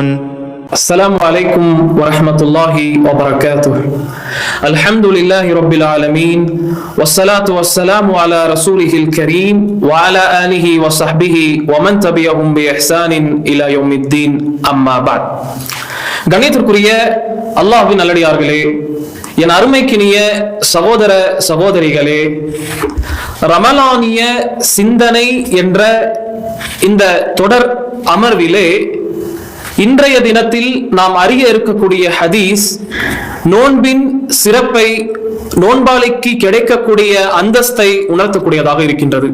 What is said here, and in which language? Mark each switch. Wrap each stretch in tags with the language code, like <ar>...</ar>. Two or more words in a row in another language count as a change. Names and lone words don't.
<ar>السلام عليكم ورحمة الله وبركاته. الحمد لله رب العالمين والصلاة والسلام على رسوله الكريم وعلى آله وصحبه ومن تبعهم بإحسان إلى يوم الدين أما بعد.</ar> <ta>கணியத்திற்குரிய அல்லாஹ்வின் நல்லடியார்களே, என் அருமைக்கினிய சகோதர சகோதரிகளே, ரமலானிய சிந்தனை என்ற இந்த தொடர் அமர்விலே இன்றைய தினத்தில் நாம் அறிய இருக்கக்கூடிய ஹதீஸ் நோன்பின் சிறப்பை, நோன்பாளிக்கு கிடைக்கக்கூடிய அந்தஸ்தை உணர்த்தக்கூடியதாக இருக்கின்றது.</ta>